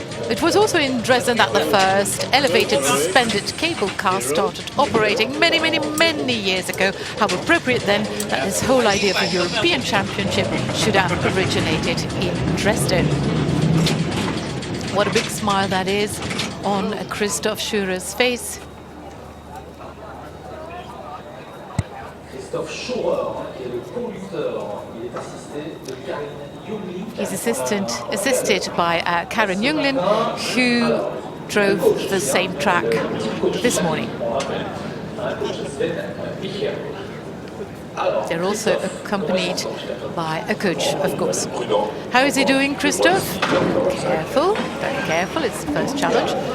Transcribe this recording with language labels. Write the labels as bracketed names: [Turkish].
[English] It was also in Dresden that the first elevated suspended cable car started operating many years ago. How appropriate then that this whole idea of a European Championship should have originated in Dresden. What a big smile that is on Christoph Schurer's face. [French] Christoph Schurer, qui est le conducteur, il est assisté de Karen Junglin. [English] He's assisted by Karen Junglin, who drove the same track this morning. They're also accompanied by a coach, of course. How is he doing, Christoph? Careful, very careful. It's the first challenge.